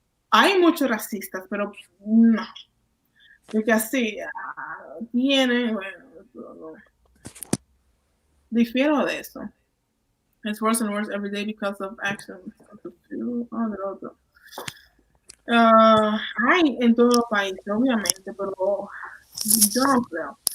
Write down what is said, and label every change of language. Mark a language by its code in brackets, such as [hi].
[es] Hay muchos racistas, pero no. Porque así tiene, bueno, no. Difiero de eso. [en] It's worse and worse every day because of actions of the few. [es] Hay en todo el país, obviamente, pero yo no creo.